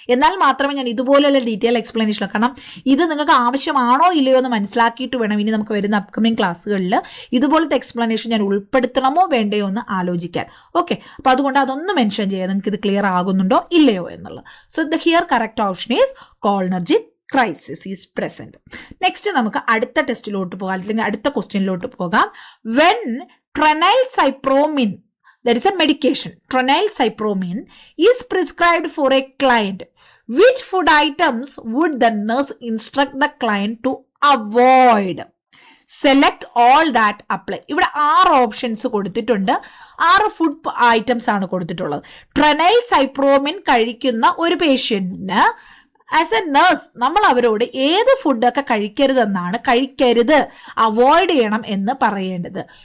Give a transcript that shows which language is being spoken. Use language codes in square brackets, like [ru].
[ml] എന്നാൽ മാത്രമേ ഞാൻ ഇതുപോലെയുള്ള ഡീറ്റെയിൽ എക്സ്പ്ലനേഷൻ, കാരണം ഇത് നിങ്ങൾക്ക് ആവശ്യമാണോ ഇല്ലയോ എന്ന് മനസ്സിലാക്കിയിട്ട് വേണം ഇനി നമുക്ക് വരുന്ന അപ്കമിങ് ക്ലാസ്സുകളിൽ ഇതുപോലത്തെ എക്സ്പ്ലനേഷൻ ഞാൻ ഉൾപ്പെടുത്തണമോ വേണ്ടയോ എന്ന് ആലോചിക്കാൻ. ഓക്കെ, അപ്പോൾ അതുകൊണ്ട് അതൊന്ന് മെൻഷൻ ചെയ്യുക, നിങ്ങൾക്ക് ഇത് ക്ലിയർ ആകുന്നുണ്ടോ ഇല്ലയോ എന്നുള്ളത്. [en] So the here correct option is cholinergic crisis is present. [ml] Next നമുക്ക് അടുത്ത ടെസ്റ്റിലോട്ട് പോകാം, അല്ലെങ്കിൽ അടുത്ത ക്വസ്റ്റ്യനിലോട്ട് പോകാം. [en] When tranylcypromine, that is a medication, tranylcypromine is prescribed for a client which food items would the nurse instruct the client to avoid? Select all that apply. [ml] ഇവിടെ 6 options കൊടുത്തിട്ടുണ്ട്. 6 food items ആണ് കൊടുത്തിട്ടുള്ളത്. ട്രെനൈൽ സൈപ്രോമിൻ കഴിക്കുന്ന ഒരു പേഷ്യന്റിന് ആസ് എ നേഴ്സ് നമ്മൾ അവരോട് ഏത് ഫുഡൊക്കെ കഴിക്കരുത്, അവോയ്ഡ് ചെയ്യണം എന്ന് പറയേണ്ടത്.